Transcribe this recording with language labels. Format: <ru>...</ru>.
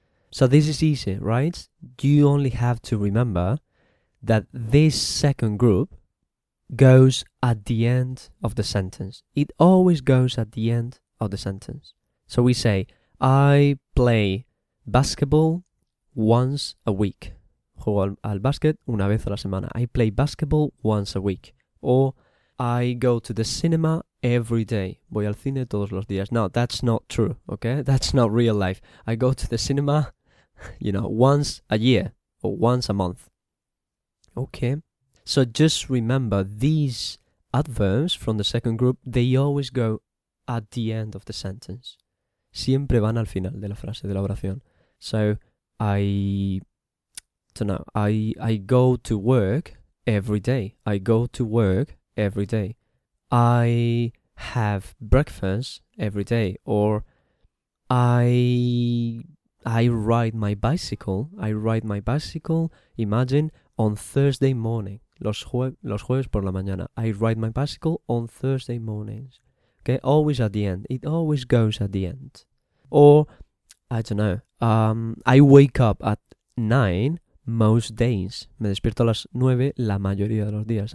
<en>So this is easy, right? You only have to remember that this second group goes at the end of the sentence. It always goes at the end of the sentence. So we say, I play basketball once a week.</en> <es>Juego al básquet una vez a la semana.</es> <en>I play basketball once a week. Or I go to the cinema every day.</en> <es>Voy al cine todos los días.</es> <en>No, that's not true, okay? That's not real life. I go to the cinema, you know, once a year or once a month. Okay? So just remember these adverbs from the second group, they always go at the end of the sentence.</en> <es>Siempre van al final de la frase, de la oración.</es> <en>So, I don't know. I go to work every day. I go to work every day. I have breakfast every day. Or I ride my bicycle. I ride my bicycle, imagine, on Thursday morning.</en> <es>Los jueves por la mañana.</es> <en>I ride my bicycle on Thursday mornings. Okay, always at the end. It always goes at the end. Or, I don't know, I wake up at 9 most days.</en> <es>Me despierto a las 9 la mayoría de los días.</es>